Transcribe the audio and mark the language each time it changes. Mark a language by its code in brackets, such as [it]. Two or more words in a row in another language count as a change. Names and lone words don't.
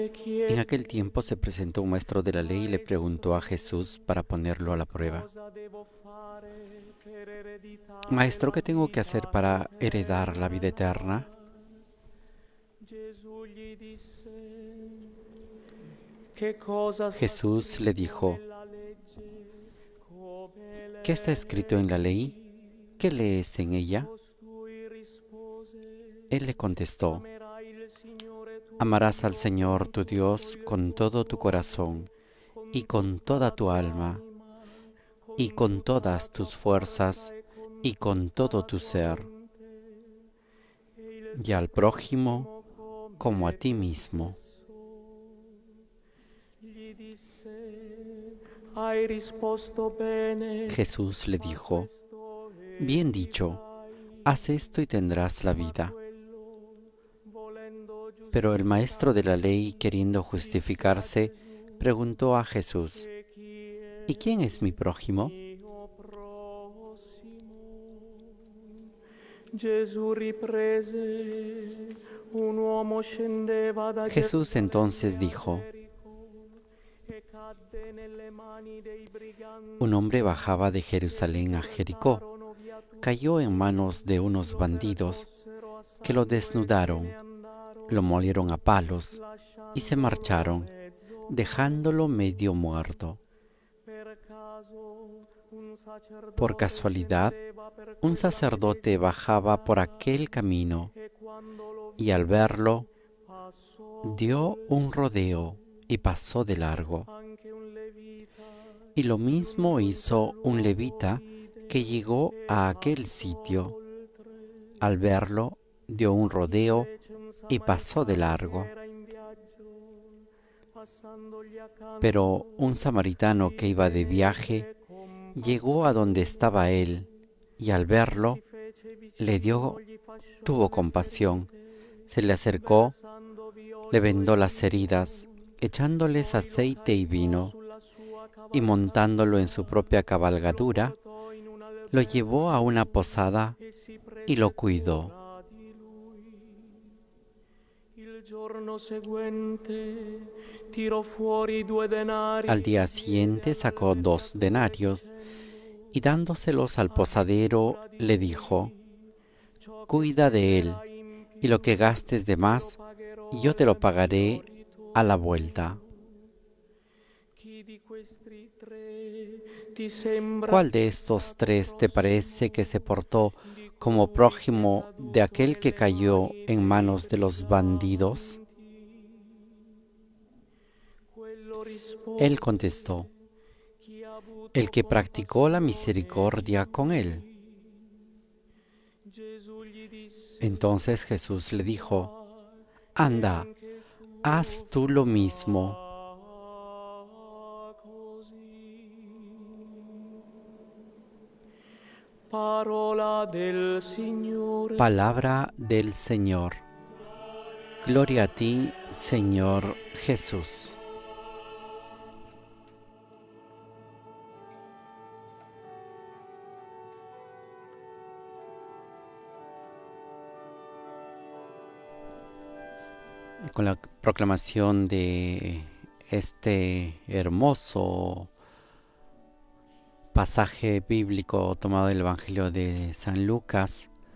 [es] En [it] chiedere [es] aquel tiempo se presentó un maestro de la ley y le preguntó a Jesús para ponerlo a la prueba. [it] cosa devo fare per ereditare [es] Maestro, [it] la [es] ¿qué tengo que [it] vita [es] hacer para heredar la vida [it] eterna. [es] eterna? [it] Gesù gli disse: che cosa sta [es] Jesús le dijo, [it] nella legge? Come [es] ¿qué está escrito en la ley? ¿Qué lees en ella? [it] costui rispose: [es] Él le contestó, [it] amerai il Signore tuo [es] amarás al Señor tu Dios con todo tu corazón y con toda tu alma y con todas tus fuerzas y con todo tu ser, y al prójimo como a ti mismo. [it] gli disse: hai risposto bene. [es] Jesús le dijo, bien dicho, haz esto y tendrás la vida. [it] Volendo [es] Pero el maestro de la ley, queriendo justificarse, preguntó a Jesús, ¿y quién es mi prójimo? [it] mio prossimo. Gesù riprese: un uomo scendeva da [es] Jesús entonces dijo, [it] e cadde nelle mani dei briganti. [es] un hombre bajaba de Jerusalén a Jericó, cayó en manos de unos bandidos que lo desnudaron, lo molieron a palos y se marcharon, dejándolo medio muerto. [it] Per caso un sacerdote [es] Por casualidad, [it] scendeva per [es] un sacerdote bajaba por aquel camino y al verlo dio un rodeo y pasó de largo. [it] anche un levita. [es] Y lo mismo hizo un levita que llegó a aquel sitio. Al verlo dio un rodeo y pasó de largo. [it] Era in viaggio, passandogli accanto, [es] Pero un samaritano que iba de viaje llegó a donde estaba él y al verlo tuvo compasión, se le acercó, le vendó las heridas, echándoles aceite y vino, y montándolo en su propia cabalgadura, lo llevó a una posada y lo cuidó. [it] il giorno seguente tirò fuori 2 denari. [es] Al día siguiente sacó 2 denarios y dándoselos al posadero le dijo, cuida de él y lo que gastes de más yo te lo pagaré a la vuelta. [it] Chi di questi 3 ti sembra [es] ¿Cuál de estos 3 te parece que se portó como prójimo de aquel que cayó en manos de los bandidos? [it] quello rispose? [es] Él contestó, [it] Chi ha avuto [es] el que practicó la misericordia con él. [it] Gesù gli disse: [es] Entonces Jesús le dijo, anda, haz tú lo mismo. [it] così. Parola del Signore. [es] Palabra del Señor. Gloria a ti, Señor Jesús. Y con la proclamación de este hermoso pasaje bíblico tomado del Evangelio de San Lucas,